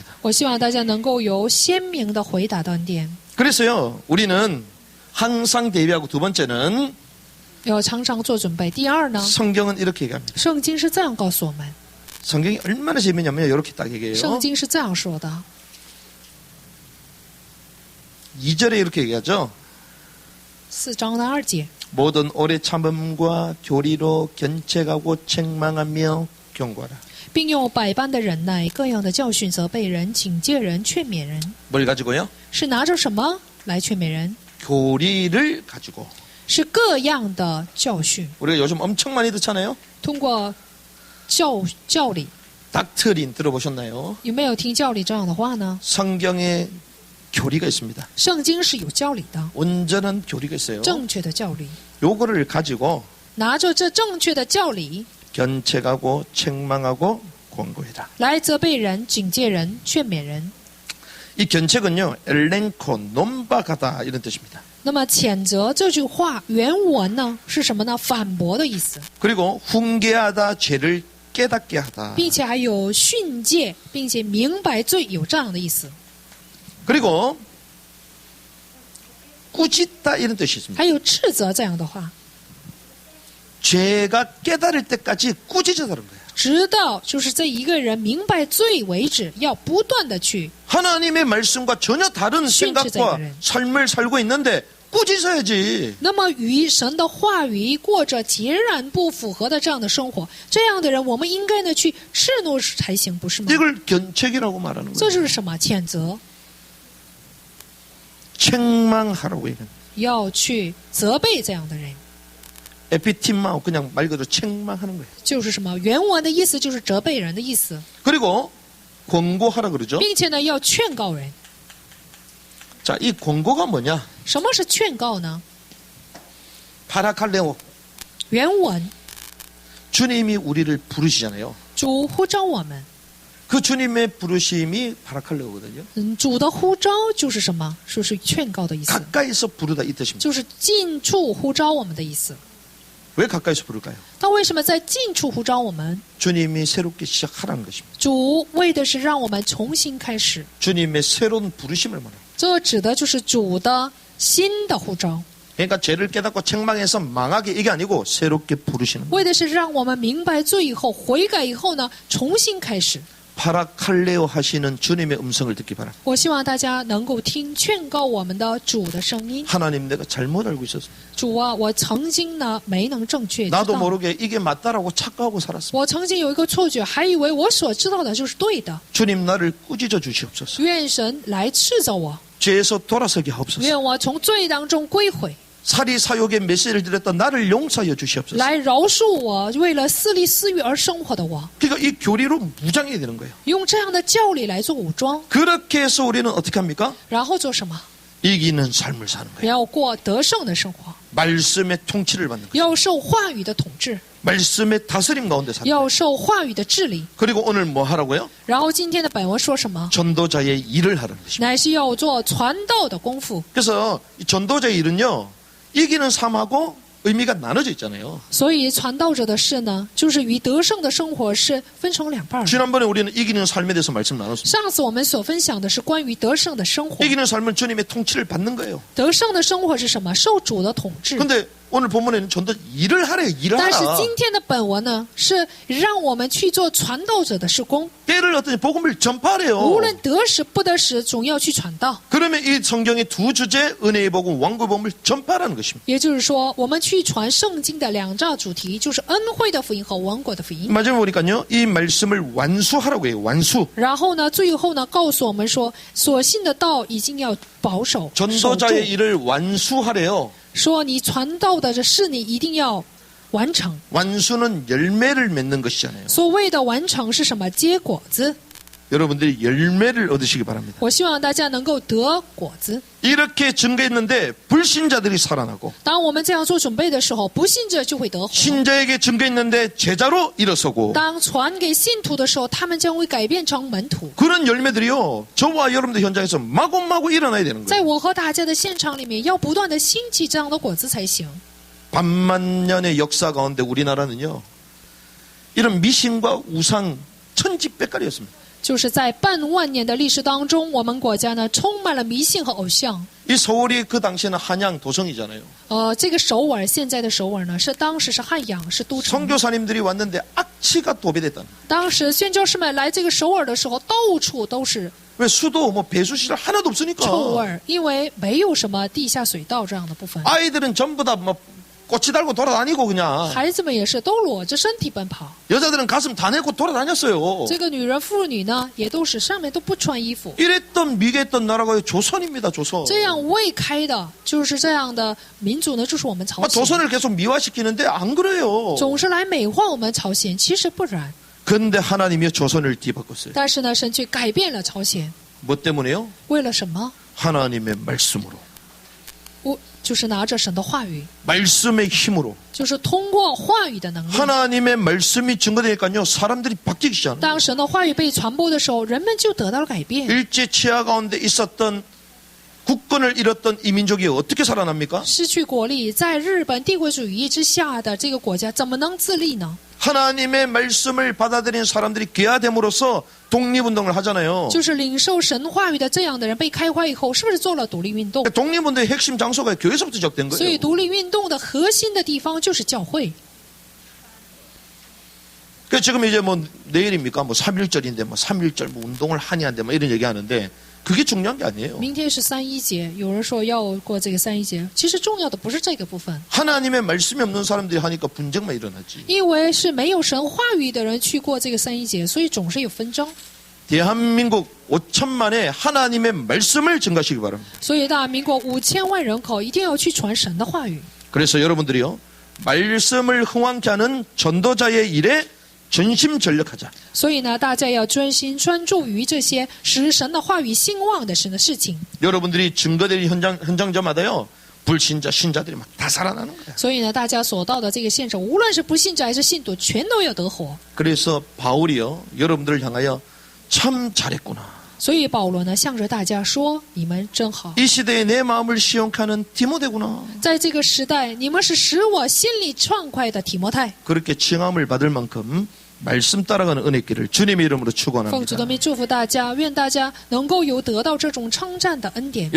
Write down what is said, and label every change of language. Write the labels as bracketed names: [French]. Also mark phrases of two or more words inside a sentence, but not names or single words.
[Chinese] 我希望大家能够有鲜明的回答断点。 [Korean] 그래서요 우리는 항상 대비하고 두 번째는 [Chinese] 要常常做准备。第二呢， [Korean] 성경은 이렇게 얘기합니다. [Chinese] 圣经是这样告诉我们， [Korean] 성경이 얼마나 재미있냐면 이렇게 딱 얘기해요. [Chinese] 圣经是这样说的。 [Korean] 2절에 이렇게 얘기하죠. [Chinese] 4 章的2节， [Korean] 모든 오래 참음과 교리로 견책하고 책망하며 경고하라. [Chinese] 并用百般的忍耐，各样的教训责备人、警戒人、劝勉人。 [Korean] 뭘 가지고요? [Chinese] 是拿着什么来劝勉人？ [Korean] 교리를 가지고. [Chinese] 是各样的教训， [Korean] 우리가 요즘 엄청 많이 듣잖아요. [Chinese] 通过教理。 [Korean] 닥트린 들어보셨나요? [Chinese] 有没有听教理这样的话呢？ [Korean] 성경에 교리가 있습니다. [Chinese] 圣经是有教理的， [Korean] 온전한 교리가 있어요. [Chinese] 正确的教理。 [Korean] 요거를 가지고 [Chinese] 拿着这正确的教理 [Korean] 견책하고 책망하고 권고해라. [Chinese] 来责备人、警戒人、劝勉人。 [Korean] 이 견책은요, 엘렌코, 논박하다 이런 뜻입니다. [Chinese] 那么谴责这句话原文呢是什么呢？反驳的意思， [Korean] 그리고 훈계하다, 죄를 깨닫게 하다. [Chinese] 并且还有训诫，并且明白罪，有这样的意思。 [Korean] 그리고 꾸짖다 이런 뜻이 있습니다. [Chinese] 还有斥责这样的话， [Korean] 죄가 깨달을 때까지 꾸짖어다는 거예요. [Chinese] 直到就是这一个人明白罪为止，要不断的去。 [Korean] 하나님의 말씀과 전혀 다른 생각과 삶을 살고 있는데 꾸짖어야지. [Chinese] 那么与神的话语过着截然不符合的这样的生活，这样的人，我们应该呢去斥怒才行，不是吗？ [Korean] 이걸 견책이라고 말하는 [Chinese] 这 [Korean] 거예요. [Chinese] 就是什么？谴责， [Korean] 책망하라고 얘기합니다. [Chinese] 要去责备这样的人， 에피팀마 그냥 말 그대로 책망하는 거예요. 就是什么？原文的意思就是责备人的意思， [Korean] 그리고 권고하라 그러죠. [Chinese] 并且呢要劝告人。 [Korean] 자, 이 권고가 뭐냐? [Chinese] 什么是劝告呢？ [Korean] 파라칼레오. [Chinese] 原文 [Korean] 주님이 우리를 부르시잖아요. [Chinese] 主呼召我们， [Korean] 그 주님의 부르심이 파라칼레오거든요. [Chinese] 主的呼召就是什么？说是劝告的意思， [Korean] 가까이서 부르다 이 뜻입니다. [Chinese] 就是近处呼召我们的意思。 [Korean] 왜 가까이서 부를까요? [Chinese] 他为什么在近处呼召我们？ [Korean] 주님이 새롭게 시작하라는 것입니다. [Chinese] 主为的是让我们重新开始， [Korean] 주님의 새로운 부르심을 말합니다. [Chinese] 这指的就是主的新的呼召， [Korean] 그러니까 죄를 깨닫고 책망해서 망하게 이게 아니고 새롭게 부르시는 거예요. [Chinese] 为的是让我们明白罪以后悔改以后呢，重新开始。 [Korean] 파라칼레오 하시는 주님의 음성을 듣기 바랍니다. [Chinese] 我希望大家能够听劝告我们的主的声音。 [Korean] 하나님, 내가 잘못 알고 있었어. [Chinese] 主啊，我曾经呢没能正确知 [Korean] 나도 [Chinese] 道， [Korean] 모르게 이게 맞다라고 착각하고 살았습니다. [Chinese] 我曾经有一个错觉，还以为我所知道的就是对的。 [Korean] 주님, 나를 꾸짖어 주시옵소서. [Chinese] 愿神来斥责我， [Korean] 죄에서 돌아서게 하옵소서. [Chinese] 愿我从罪当中归回， [Korean] 사리사욕의 메시지를 드렸던 나를 용서하여 주시옵소서. [Chinese] 来饶恕我为了私利私欲而生活的我。 [Korean] 그러니까 이 교리로 무장해야 되는 거예요. [Chinese] 用这样的教理来做武装， [Korean] 그렇게 해서 우리는 어떻게 합니까? [Chinese] 然后做什么？ [Korean] 이기는 삶을 사는 거예요. [Chinese] 要过得胜的生活， [Korean] 말씀의 통치를 받는 거예요. [Chinese] 要受话语的统治， [Korean] 말씀의 다스림 가운데 사는 거예요. [Chinese] 要受话语的治理。 [Korean] 그리고 오늘 뭐 하라고요? [Chinese] 然后今天的本文说什么？ [Korean] 전도자의 일을 하라는 것입니다. [Chinese] 乃是要做传道的功夫。 [Korean] 그래서 이 전도자의 일은요, 이기는 삶하고 의미가 나눠져 있잖아요. [Chinese] 所以传道者的事呢，就是与得胜的生活是分成两半儿。 [Korean] 지난번에 우리는 이기는 삶에 대해서 말씀 나눴습니다. [Chinese] 上次我们所分享的是关于得胜的生活。 [Korean] 이기는 삶은 주님의 통치를 받는 거예요. [Chinese] 得胜的生活是什么？受主的统治。 [Korean] 근데 오늘 본문에는 전도 일을 하래요. 일을 [Chinese] 但是 [Korean] 하라. [Chinese] 今天的本文呢，是让我们去做传道者的事工。 [Korean] 때를 어떠니 복음을 전파하래요. [Chinese] 无论得时不得时，总要去传道。 [Korean] 그러면 이 성경의 두 주제, 은혜의 복음, 왕국의 복음을 전파하라는 것입니다. [Chinese] 也就是说，我们去传圣经的两大主题，就是恩惠的福音和王国的福音。 [Korean] 마지막에 보니까요, 이 말씀을 완수하라고 해요. 완수. [Chinese] 然后呢，最后呢，告诉我们说，所信的道已经要保守守住， [Korean] 전도자의 일을 완수하래요. [Chinese] 说你传道的这事，你一定要完成。 [Korean] 완수는 열매를 맺는 것이잖아요. [Chinese] 所谓的完成是什么？结果子。 [Korean] 여러분들이 열매를 얻으시기 바랍니다. [Chinese] 我希望大家能够得果子。 [Korean] 이렇게 증거했는데 불신자들이 살아나고, [Chinese] 当我们这样做准备的时候，不信者就会得活。 [Korean] 신자에게 증거했는데 제자로 일어서고, [Chinese] 当传给信徒的时候，他们将会改变成门徒。 [Korean] 그런 열매들이요, 저와 여러분들 현장에서 마구마구 일어나야 되는 [Chinese] 在 [Korean] 거예요. [Chinese] 我和大家的现场里面，要不断的兴起这样的果子才行。 [Korean] 반만년의 역사 가운데 우리나라는요, 이런 미신과 우상 천지백갈이었습니다. [Chinese] 就是在半万年的历史当中，我们国家呢充满了迷信和偶像。 [Korean] 이 서울이 그 당시에는 한양 도성이잖아요. [Chinese] 这个首尔，现在的首尔呢，是当时是汉阳，是都城。 [Korean] 선교사님들이 왔는데 악취가 도배됐다는. [Chinese] 当时宣教士们来这个首尔的时候，到处都是 [Korean] 왜 수도 뭐 배수시설 하나도 [Chinese] 臭 [Korean] 없으니까. [Chinese] 味，因为没有什么地下水道这样的部分。 [Korean] 아이들은 전부 다 뭐 꼬치 달고 돌아다니고 그냥. [Chinese] 孩子们也是都裸着身体奔跑。 [Korean] 여자들은 가슴 다 내고 돌아다녔어요. [Chinese] 这个女人、妇女呢，也都是上面都不穿衣服。 [Korean] 이랬던 미개했던 나라가 조선입니다. 조선. [Chinese] 这样未开的，就是这样的民族呢，就是我们朝 아, 鲜。 [Korean] 조선을 계속 미화시키는데 안 그래요. [Chinese] 总是来美化我们朝鲜，其实不然。 [Korean] 근데 하나님이 조선을 뒤바꿨어요. [Chinese] 但是呢，神却改变了朝鲜， [Korean] 뭐 때문에요? [Chinese] 为了什么？ [Korean] 하나님의 말씀으로. [Chinese] 就是拿着神的话语， [Korean] 말씀의 힘으로. [Chinese] 就是通过话语的能力。 [Korean] 하나님의 말씀이 증거되니까요, 사람들이 바뀌기 시작합니다. [Chinese] 当神的话语被传播的时候，人们就得到了改变。 [Korean] 일제 치하 가운데 있었던 국권을 잃었던 이 민족이 어떻게 살아납니까? [Chinese] 失去国力，在日本帝国主义之下的这个国家，怎么能自立呢？ [Korean] 하나님의 말씀을 받아들인 사람들이 개화됨으로써 독립운동을 하잖아요. [Chinese] 就是领受神话语的这样的人被开化以后，是不是做了独立运动？ [Korean] 독립운동의 핵심 장소가 교회에서부터 시작된 [Chinese] 所以 [Korean] 거예요. [Chinese] 独立运动的核心的地方就是教会。 [Korean] 그 지금 이제 뭐 내일입니까? 뭐 3.1절인데 뭐 3.1절 뭐 운동을 하냐는데 뭐 이런 얘기하는데 그게 중요한 게 아니에요. [Chinese] 明天是3.1节，有人说要过这个3.1节，其实重要的不是这个部分， [Korean] 하나님의 말씀이 없는 사람들이 하니까 분쟁만 일어나지. [Chinese] 因为是没有神话语的人去过这个3.1节，所以总是有纷争。 [Korean] 대한민국 5천만에 하나님의 말씀을 증가하시기 바랍니다. [Chinese] 所以大民国5000万人口一定要去传神的话语。 [Korean] 그래서 여러분들이요, 말씀을 흥왕케 하는 전도자의 일에 전심전력하자. [Chinese] 所以呢，大家要专心专注于这些使神的话语兴旺的神的事情。 [Korean] 여러분들이 증거될 현장저마다요, 불신자, 신자들이 막 다 살아나는 거야. [Chinese] 所以呢，大家所到的这个现场，无论是不信者还是信徒，全都要得活。 [Korean] 그래서 바울이요, 여러분들을 향하여 참 잘했구나. [Chinese] 所以保罗呢，向着大家说：“你们真好， [Korean] 이 시대에 내 마음을 시원케 하는 디모데구나. [Chinese] 在这个时代，你们是使我心里畅快的提摩太。” [Korean] 그렇게 칭함을 받을 만큼 말씀 따라가는 은혜길을 주님의 이름으로 [Chinese] 奉主的 [Korean] 축원합니다. [Chinese] 名祝福大家，愿大家能够有得到这种称赞的恩典。